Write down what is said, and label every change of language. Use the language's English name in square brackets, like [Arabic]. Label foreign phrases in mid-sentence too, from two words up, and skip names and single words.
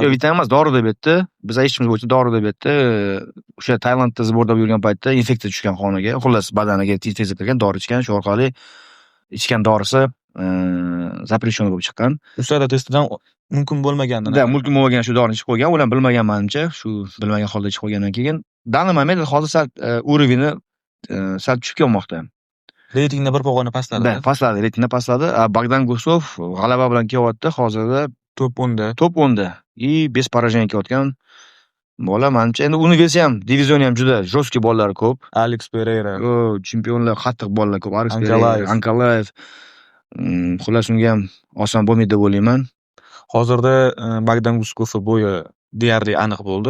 [Uzbek] Yo'q, vitamin emas, dori deb aytdi. Biz eshitishimiz bo'yicha dori deb aytdi. O'sha Tailandda zborda yurgan paytda infeksiya tushgan qoniga, xullas badaniga infeksiya kirgan, dori ichgan, shu orqali ichgan dorisi запрещенный bo'lib chiqqan. Ustada testidan mumkin bo'lmaganini. Da, mumkin bo'lmagan shu dorini ichib qo'ygan, ular bilmagan menimcha, shu bilmagan holda ichib qo'ygandan keyin [Russian] данный момент [Uzbek] hozir sal уровень sal tushib kelmoqda. Reytingda bir pog'ona pastladi. Da, pastladi, reytingda pastladi. Bogdan Guskov g'alaba bilan kelyapti, hozirda Top 10da. top 10da. [Russian] И без поражения [Uzbek] kelayotgan bola menimcha. Endi uni versa ham, divizioni ham juda жесткий bolalar ko'p. Alex Pereira. Chempionlar qattiq bolalar ko'p. Alex Ankalaev. Pereira, Ankalaev. Xullas unga ham oson bo'lmaydi deb o'ylayman. Hozirda Bogdan Guskov bo'yi deyarli aniq bo'ldi.